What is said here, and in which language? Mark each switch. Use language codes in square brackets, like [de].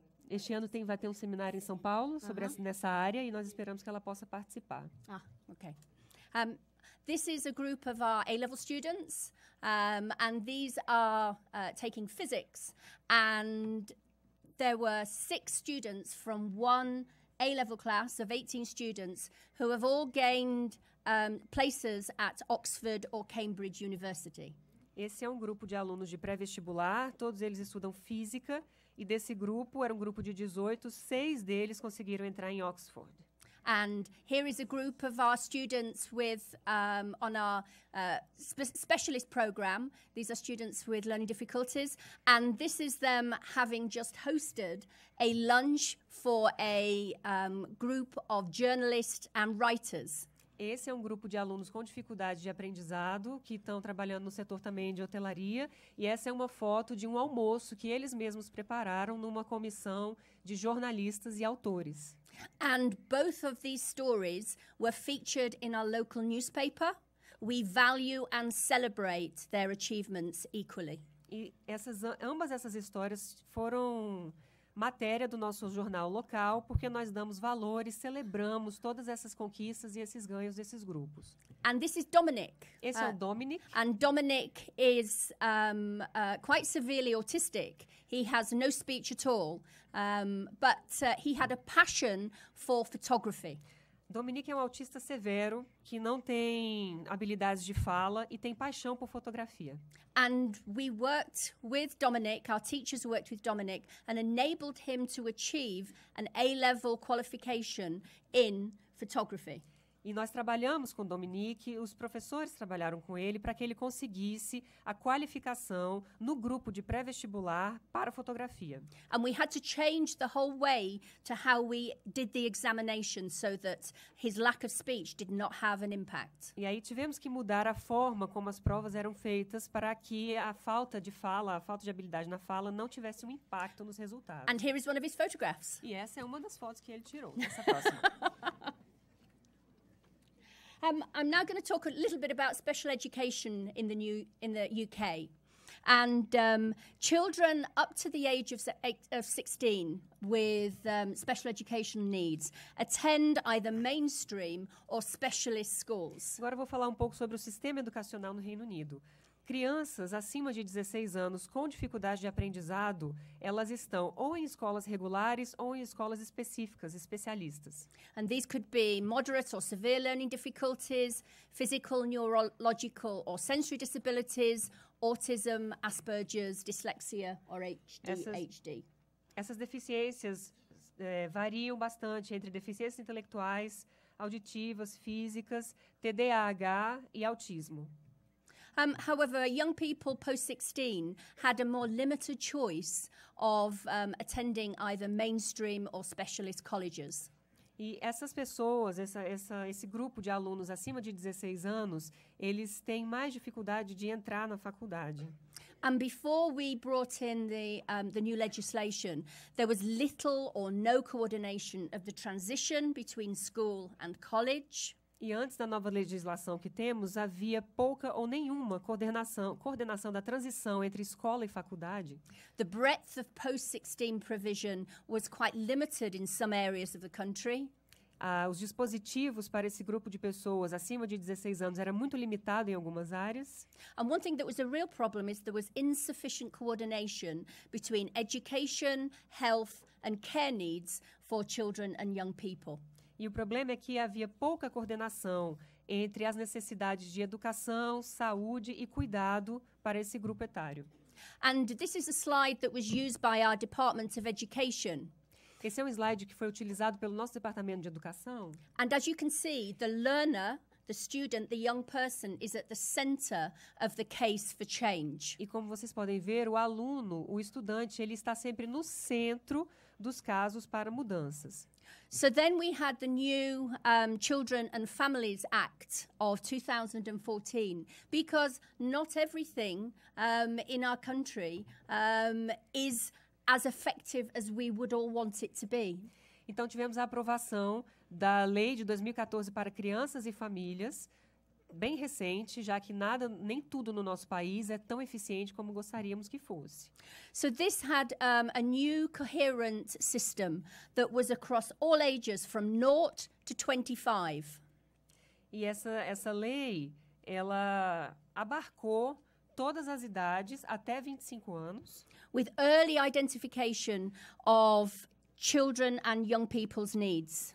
[pt] Este ano vai ter um seminário em São Paulo sobre nessa área e nós esperamos que ela possa participar. [en] Okay. This is a group of our A-level students, and these are taking physics. And there were 6 students from one A-level class of 18 students who have all gained places at Oxford or Cambridge University. [pt] Esse é um grupo de alunos de pré-vestibular, todos eles estudam física, e desse grupo, era um grupo de 18, 6 deles conseguiram entrar em Oxford. [en] And here is a group of our students on our specialist program. These are students with learning difficulties. And this is them having just hosted a lunch for a group of journalists and writers. [pt] Esse é um grupo de alunos com dificuldade de aprendizado que estão trabalhando no setor também de hotelaria. E essa é uma foto de um almoço que eles mesmos prepararam numa comissão de jornalistas e autores. [en] And both of these stories were featured in our local newspaper. We value and celebrate their achievements equally. [pt] E ambas essas histórias foram matéria do nosso jornal local, porque nós damos valor e celebramos todas essas conquistas e esses ganhos desses grupos. [en] And this is Dominic. [pt] Esse é o Dominic. [en] And Dominic is quite severely autistic. He has no speech at all, but he had a passion for photography. [pt] Dominic é um autista severo que não tem habilidades de fala e tem paixão por fotografia. [en] And we worked with Dominic, our teachers worked with Dominic, and enabled him to achieve an A-level qualification in photography. [pt] E nós trabalhamos com o Dominic, os professores trabalharam com ele para que ele conseguisse a qualificação no grupo de pré-vestibular para fotografia. [en] And we had to change the whole way to how we did the examination so that his lack of speech did not have an impact. [pt] E aí tivemos que mudar a forma como as provas eram feitas para que a falta de fala, a falta de habilidade na fala não tivesse um impacto nos resultados. [en] And here is one of his photographs. [pt] E essa é uma das fotos que ele tirou, essa próxima. [en] I'm now going to talk a little bit about special education in the UK. And children up to the age of 16 with special education needs attend either mainstream or specialist schools. [pt] Agora eu vou falar um pouco sobre o sistema educacional no Reino Unido. Crianças acima de 16 anos com dificuldade de aprendizado, elas estão ou em escolas regulares ou em escolas específicas, especialistas. [en] And these could be moderate or severe learning difficulties, physical, neurological or sensory disabilities, autism, Asperger's, dyslexia or ADHD. [pt] Essas deficiências variam bastante entre deficiências intelectuais, auditivas, físicas, TDAH e autismo. [en] However, young people post-16 had a more limited choice of attending either mainstream or specialist colleges. [pt] E essas pessoas, esse grupo de alunos acima de 16 anos, eles têm mais dificuldade de entrar na faculdade. [en] And before we brought in the new legislation, there was little or no coordination of the transition between school and college. [pt] E antes da nova legislação que temos, havia pouca ou nenhuma coordenação da transição entre escola e faculdade. [en] The breadth of post-16 provision was quite limited in some areas of the country. [pt] Os dispositivos para esse grupo de pessoas acima de 16 anos era muito limitado em algumas áreas. [en] And one thing that was a real problem is there was insufficient coordination between education, health and care needs for children and young people. [pt] E o problema é que havia pouca coordenação entre as necessidades de educação, saúde e cuidado para esse grupo etário. [en] And this is a slide that was used by our Department of Education. [pt] Esse é um slide que foi utilizado pelo nosso departamento de educação. [en] And as you can see, the learner, the student, the young person is at the center of the case for change. [pt] E como vocês podem ver, o aluno, o estudante, ele está sempre no centro dos casos para mudanças. [en] So then we had the new Children and Families Act of 2014, because not everything in our country is as effective as we would all want it to be. [pt] Então tivemos a aprovação da Lei de 2014 para crianças e famílias, bem recente, já que nem tudo no nosso país é tão eficiente como gostaríamos que fosse. [en] So this had a new coherent system that was across all ages from 0 to 25. [pt] E essa lei, ela abarcou todas as idades até 25 anos. [en] With early identification of children and young people's needs.